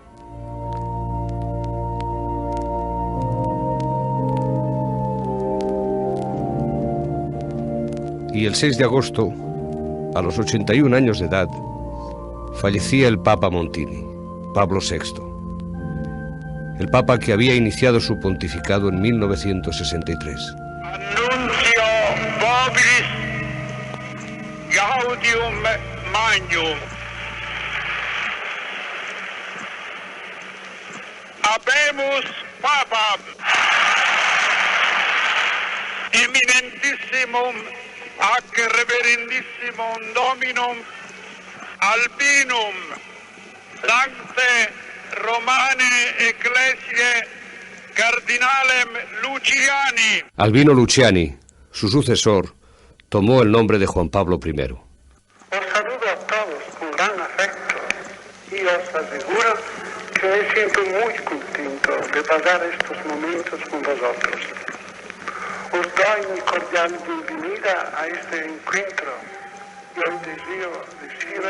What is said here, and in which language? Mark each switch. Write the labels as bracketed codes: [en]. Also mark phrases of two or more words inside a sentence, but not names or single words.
[es] Y el 6 de agosto, a los 81 años de edad, fallecía el Papa Montini, Pablo VI. El Papa que había iniciado su pontificado en 1963. [la] Annuncio vobis gaudium magnum. Habemus Papam eminentissimum ac reverendissimum Dominum Albinum Sancte Romane Ecclesiae Cardinalem Luciani. [es] Albino Luciani, su sucesor, tomó el nombre de Juan Pablo I. Os saludo a todos con gran afecto y os aseguro que me siento muy contento de pasar estos momentos con vosotros. Os doy mi cordial bienvenida a este encuentro y os deseo deciros...